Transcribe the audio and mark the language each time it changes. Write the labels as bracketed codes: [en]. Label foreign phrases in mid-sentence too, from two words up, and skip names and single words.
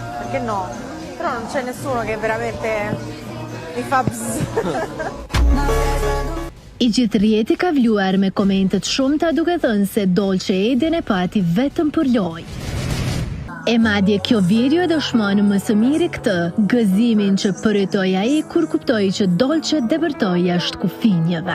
[it] perché no? Però non c'è nessuno che veramente mi fa bzz. [sq] I gjithë rjeti ka vluar me komentet shumëta duke thënë se Dolce Edin e pati vetëm për lojë. E madje kjo video dëshmon më së miri këtë, gëzimin që përjetoi ai kur kuptoi që Dolce debërtoi jashtë kufinjeve.